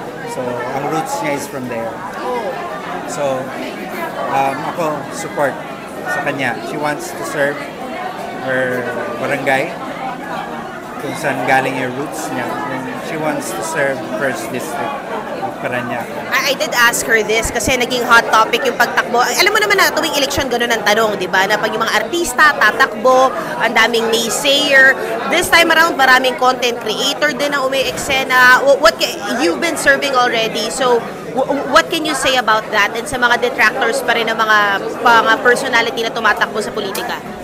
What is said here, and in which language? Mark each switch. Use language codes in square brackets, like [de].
[tl] So, ang roots niya [en] is from there. [tl] So, ako support sa kanya. [en] She wants to serve her barangay [tl] kung saan galing yung roots niya. [en] And she wants to serve First District of Parañaque. I did ask her this [tl] kasi naging hot topic yung pagtakbo. Alam mo naman na tuwing eleksyon ganun ang tanong, di ba? Na pag yung mga artista tatakbo, ang daming naysayer. This time around, maraming content creator din ang umi-eksena. [en] You've been serving already, so what can you say about that? [tl] And sa mga detractors pa rin ng mga personality na tumatakbo sa politika?